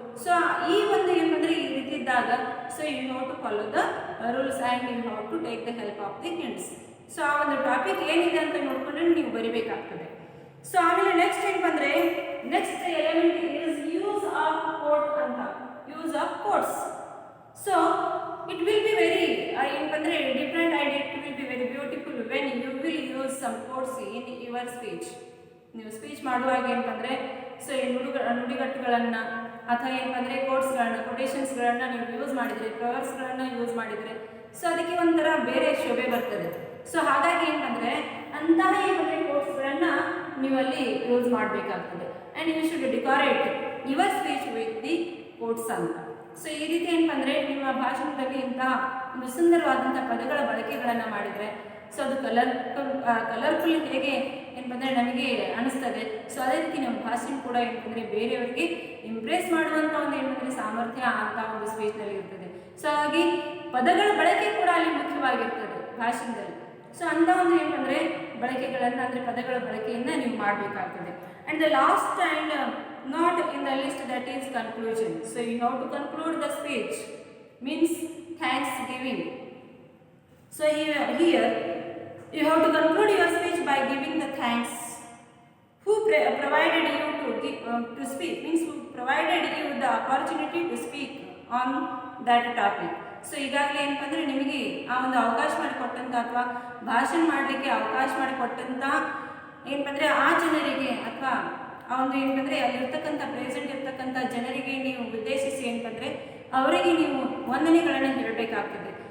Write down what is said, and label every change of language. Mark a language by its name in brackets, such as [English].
[Kannada] So ಈ ಒಂದು ಏನಂದರೆ ಈ ರೀತಿ ಇದ್ದಾಗ so [English] You have to follow the rules and you have to take the help of the hints. [Kannada] So ಆ ಒಂದು ಟಾಪಿಕ್ ಏನಿದೆ ಅಂತ ನೋಡಿಕೊಂಡ್ರೆ ನೀವು ಬರೀಬೇಕಾಗ್ತದೆ. ಸೊ ಆಮೇಲೆ ನೆಕ್ಸ್ಟ್ ಏನಂದರೆ [English] next element is use of quote [Kannada] ಅಂತ. Use of [English] Quotes. So it will be very [Kannada] ಏನಂದ್ರೆ [English] different and it will be very beautiful when you will use some quotes in your speech. [Kannada] ನೀವು speech ಮಾಡುವಾಗ ಏನಂತಂದರೆ so ಈ ನುಡಿಗಟ್ಟುಗಳನ್ನು ಅಥವಾ ಏನಂತಂದರೆ ಕೋಟ್ಸ್ಗಳನ್ನು ಕೊಟೇಶನ್ಸ್ಗಳನ್ನು ನೀವು use ಮಾಡಿದರೆ, ಪ್ರವರ್ಸ್ಗಳನ್ನು ಯೂಸ್ ಮಾಡಿದರೆ ಸೊ ಅದಕ್ಕೆ ಒಂಥರ ಬೇರೆ ಶೋಭೆ ಬರ್ತದೆ. ಸೊ ಹಾಗಾಗಿ ಏನಂದರೆ ಅಂತಹ ಏನಂದರೆ ಕೋಟ್ಸ್ಗಳನ್ನು ನೀವು ಅಲ್ಲಿ ಯೂಸ್ ಮಾಡಬೇಕಾಗ್ತದೆ. [English] and you should decorate your speech with the quotes [Kannada] ಅಂತ. ಸೊ ಈ ರೀತಿ ಏನಂದರೆ ನಿಮ್ಮ ಭಾಷಣದಲ್ಲಿ ಇಂತಹ ಒಂದು ಸುಂದರವಾದಂಥ ಪದಗಳ ಬಳಕೆಗಳನ್ನು ಮಾಡಿದರೆ ಸೊ ಅದು ಕಲರ್ಫುಲ್ ಹೇಗೆ ಏನಂದರೆ ನಮಗೆ ಅನಿಸ್ತದೆ. ಸೊ ಅದೇ ರೀತಿ ನಮ್ಮ ಭಾಷಣ ಕೂಡ ಏನಂದರೆ ಬೇರೆಯವರಿಗೆ ಇಂಪ್ರೆಸ್ ಮಾಡುವಂಥ ಒಂದು ಏನಂದರೆ ಸಾಮರ್ಥ್ಯ ಅಂತ ಒಂದು ಸ್ಪೀಚ್ನಲ್ಲಿ ಇರ್ತದೆ. ಸೊ ಹಾಗಾಗಿ ಪದಗಳ ಬಳಕೆ ಕೂಡ ಅಲ್ಲಿ ಮುಖ್ಯವಾಗಿರ್ತದೆ ಭಾಷಣದಲ್ಲಿ. ಸೊ ಅಂಥ ಒಂದು ಏನಂದರೆ ಬಳಕೆಗಳನ್ನು ಅಂದರೆ ಪದಗಳ ಬಳಕೆಯನ್ನು ನೀವು ಮಾಡಬೇಕಾಗ್ತದೆ. [English] And the last and not in the list that is conclusion. So you have to conclude the speech means thanks giving. So here you have to conclude your speech by giving the thanks who provided you to speak, means who provided you the opportunity to speak on that topic. [Kannada] So ಈಗಾಗಲೇ ಏನಂದರೆ ನಿಮಗೆ ಆ ಒಂದು ಅವಕಾಶ ಮಾಡಿಕೊಟ್ಟಂಥ ಅಥವಾ ಭಾಷಣ ಮಾಡಲಿಕ್ಕೆ ಅವಕಾಶ ಮಾಡಿಕೊಟ್ಟಂಥ ಏನಂದರೆ ಆ ಜನರಿಗೆ ಅಥವಾ ಆ ಒಂದು ಏನಂದರೆ ಅಲ್ಲಿರ್ತಕ್ಕಂಥ ಪ್ರೆಸೆಂಟ್ ಇರ್ತಕ್ಕಂಥ ಜನರಿಗೆ ನೀವು ಉದ್ದೇಶಿಸಿ ಏನಂದರೆ ಅವರಿಗೆ ನೀವು ವಂದನೆಗಳನ್ನು ಹೇಳಬೇಕಾಗ್ತದೆ.